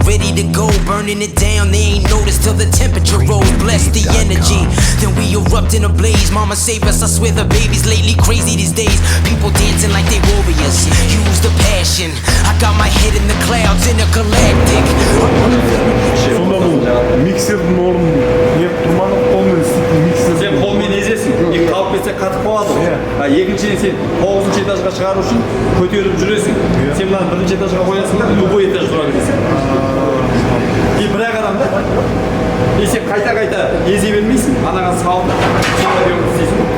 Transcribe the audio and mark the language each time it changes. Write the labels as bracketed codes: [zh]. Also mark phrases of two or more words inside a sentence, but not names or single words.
[en] ready to go, burning it down. They ain't noticed till the temperature rose. Bless the energy, then we erupt in a blaze. Mama save us, I swear the baby's lately crazy these days. People dancing like they warriors. Use the passion. I got my head in the clouds, intergalactic. [kk] Сонда бұл миксердің орнын неғып тұрманы қолмен істейтін миксер. Сен қолмен ezесің, қалып кетсе қатып қалады ғой. Екіншіден сен 9-шы этажға шығару үшін көтеріп жүресің. Сен мынаны 1-ші этажға қоясың да, [ru] любой этаж [kk] тұра бересің. Бір-ақ адамда, сен қайта-қайта езе бермейсің, анаған салып, сен ремонт істейсің.